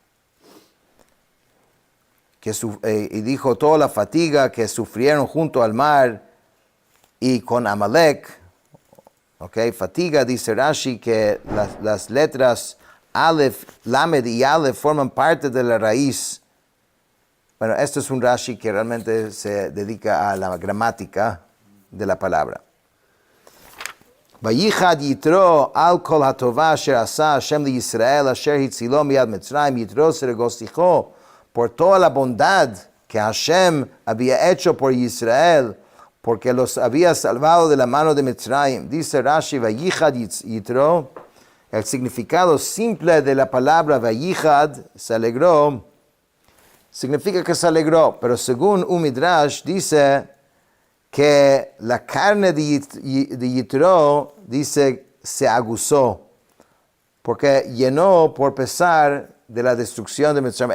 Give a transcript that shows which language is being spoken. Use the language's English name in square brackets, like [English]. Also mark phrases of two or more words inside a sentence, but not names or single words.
[Spanish] Y dijo toda la fatiga que sufrieron junto al mar y con Amalek. Okay, fatiga, dice Rashi, que las letras Aleph, Lamed y Aleph forman parte de la raíz. Bueno, esto es un Rashi que realmente se dedica a la gramática de la palabra. [Hebrew] ויחד יתרו על כל הטובה אשר עשה השם לישראל אשר הצילו מיד מצרים. [Spanish] Yitro se regocijó por toda la bondad que Hashem había hecho por Israel, porque los había salvado de la mano de Mitzrayim. Dice Rashi, [Hebrew] ויחד יתרו, [Spanish] el significado simple de la palabra Vayichad, se alegró, significa que se alegró, pero según un Midrash dice que la carne de Yitro, dice, se aguzó, porque llenó por pesar de la destrucción de Mitzrayim.